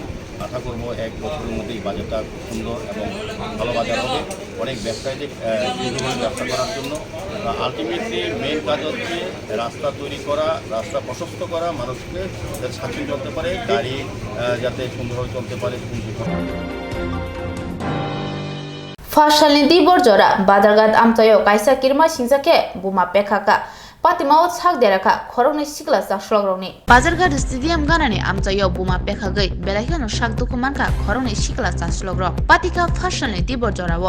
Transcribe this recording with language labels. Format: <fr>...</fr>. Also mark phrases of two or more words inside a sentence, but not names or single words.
<bn>আশা করবো 1 বছরের মধ্যে এই বাজারটা খুব সুন্দর এবং ভালো বাজার হবে অনেক ব্যবসায়ীদের ব্যবসা করার জন্য।</bn> <en>ultimately main</en> <bn>কাজ হচ্ছে রাস্তা তৈরি করা, রাস্তা প্রশস্ত করা, মানুষকে যাতে স্বাচ্ছন্দ্য চলতে পারে, গাড়ি যাতে সুন্দরভাবে চলতে পারে।</bn> <trp>Fashalni di borjora badargat amtayo kaisa kirma singjake buma pekaka Patimao sak deraka khorongni sikla sak shlogrongni Bazargat stadium ganani amtayo buma pekagai belahino sak dukumanka khorongni sikla sak shlogrong Patika fashalni di borjora wo</trp>